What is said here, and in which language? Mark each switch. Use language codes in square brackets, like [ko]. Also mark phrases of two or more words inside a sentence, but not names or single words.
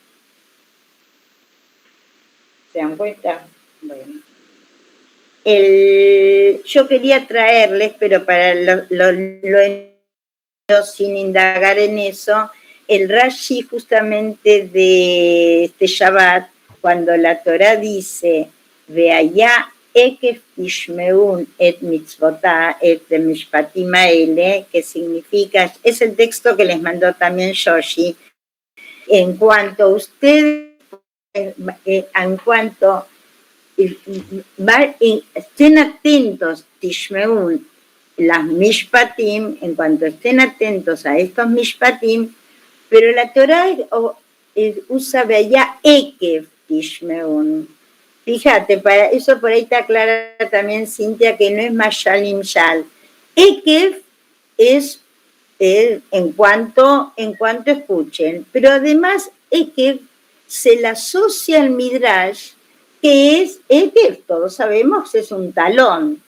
[es] ¿Se dan cuenta? Bueno. Yo quería traerles, pero para sin indagar en eso, el Rashi justamente de este Shabbat, cuando la Torá dice, [he] והיה עקב תשמעון את מצוותה את משפטים האלה, [es] que significa, es el texto que les mandó también Yoshi, en cuanto ustedes, estén atentos, tishmeun, las mishpatim, en cuanto estén atentos a estos mishpatim, pero la Torá usa [he] והיה עקב תשמעון. [es] Fíjate, para eso por ahí está clara también, Cintia, que no es [he] משל נמשל. [es] Ekef es en cuanto escuchen, pero además Ekef se le asocia al Midrash, que es Ekef, todos sabemos, es un talón.